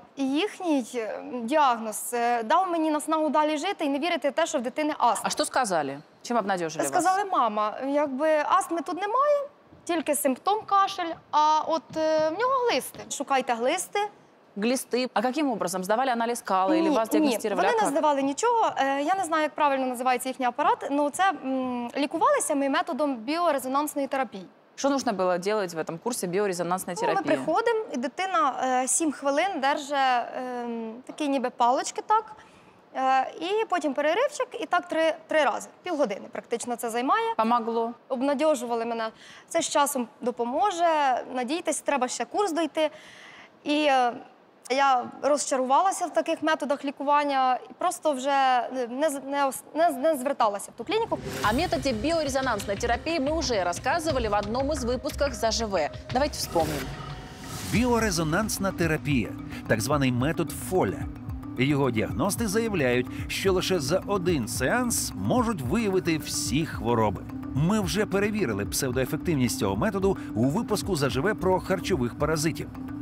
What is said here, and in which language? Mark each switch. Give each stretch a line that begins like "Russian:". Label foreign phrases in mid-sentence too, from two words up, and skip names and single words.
Ukrainian: І їхній діагноз дав мені наснагу далі жити і не вірити в те, що в дитини астма. А що сказали? Чим обнадежили вас? Сказали, мама, якби астми тут немає, тільки симптом кашель, а от в нього глисти. Шукайте глисти. Глисти. А яким образом? Здавали аналіз кали? Или вас діагностували? Ні, вони не здавали нічого. Я не знаю, як правильно називається їхній апарат, але це лікувалися ми методом біорезонансної терапії. Що потрібно було робити в цьому курсі біорезонансної терапії? Ми приходимо, і дитина 7 хвилин держить такі ніби палочки, так, і потім переривчик, і так 3 рази. Півгодини практично це займає. Помогло? Обнадьожували мене. Це з часом допоможе, надійтесь, треба ще курс дойти. І я розчарувалася в таких методах лікування і просто вже не зверталася в ту клініку.
Russian: О методе биорезонансной терапии мы уже рассказывали в одном из выпусков «Заживе». Давайте вспомним.
Ukrainian: Біорезонансна терапія – так званий метод Фоля. Його діагности заявляють, що лише за один сеанс можуть виявити всі хвороби. Ми вже перевірили псевдоефективність цього методу у випуску «Заживе» про харчових паразитів.